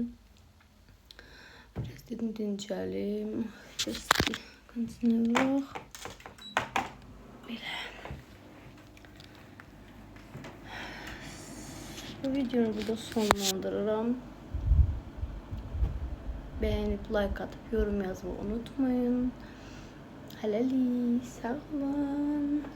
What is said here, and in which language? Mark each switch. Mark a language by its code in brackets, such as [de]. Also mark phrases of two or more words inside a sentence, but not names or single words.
[az] Biraz dedim dincəlim. Kondisioner. Belə. Bu videonu burada sonlandırıram. [tr] Beğenip like atıp yorum yazmayı unutmayın. [az] Hələlik, sağ olun.